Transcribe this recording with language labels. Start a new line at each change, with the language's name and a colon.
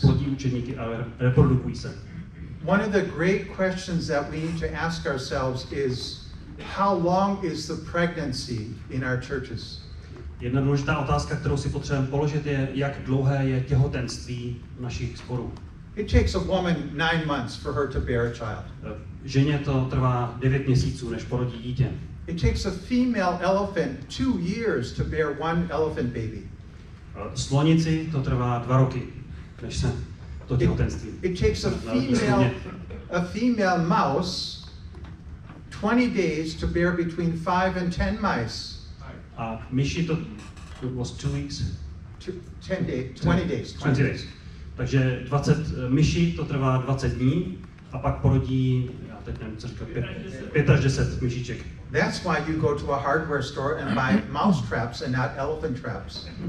Czech: Plodí učedníky a reprodukují se.
English: One of the great questions that we need to ask ourselves is how long is the pregnancy in our churches?
Czech: Jedna důležitá otázka, kterou si potřebujeme položit, je, jak dlouhé je těhotenství našich sborů.
English: It takes a woman 9 months for her to bear a child.
Czech: Ženě to trvá 9 měsíců, než porodí dítě.
English: It takes a female elephant 2 years to bear one elephant baby.
Czech: Slonici to trvá 2 roky, než se to těhotenství.
English: It takes a female mouse 20 days to bear between 5 and 10 mice.
Czech: A myši to
English: was 2 weeks. 20 days.
Czech: Takže 20 myší, to trvá 20 dní a pak porodí, já teď nevím, co říkal, 5 až 10 myšiček.
English: That's why you go to a hardware store and buy mouse traps and not elephant traps.